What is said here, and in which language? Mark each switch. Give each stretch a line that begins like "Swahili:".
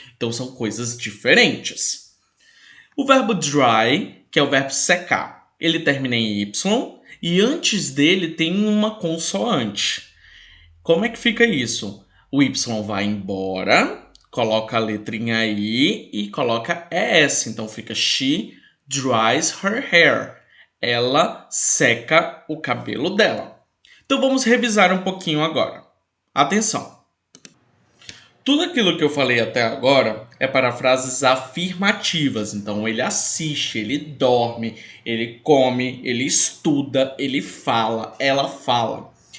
Portuguese: Então são coisas diferentes. O verbo dry, que é o verbo secar, ele termina em Y e antes dele tem uma consoante. Como é que fica isso? O Y vai embora, coloca a letrinha I e coloca ES. Então fica
English: she dries her hair.
Portuguese: Ela seca o cabelo dela. Então vamos revisar um pouquinho agora. Atenção! Tudo aquilo que eu falei até agora é para frases afirmativas. Então ele assiste, ele dorme, ele come, ele estuda, ele fala, ela fala.